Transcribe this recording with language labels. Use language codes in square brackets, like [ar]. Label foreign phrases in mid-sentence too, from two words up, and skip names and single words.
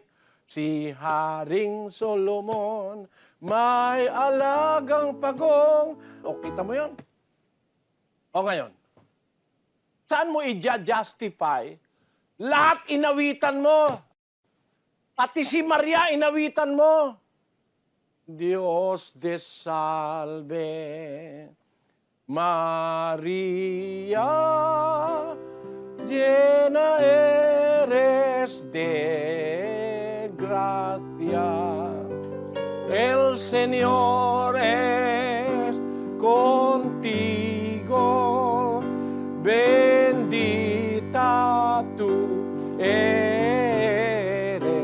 [tl] Si Haring Solomon, may alagang pagong. O, kita mo yun? O ngayon, saan mo i-justify? Lahat inawitan mo. Pati si Maria inawitan mo. [es] Dios te salve, Maria, llena eres de gracia. El Señor es contigo, bendita tú eres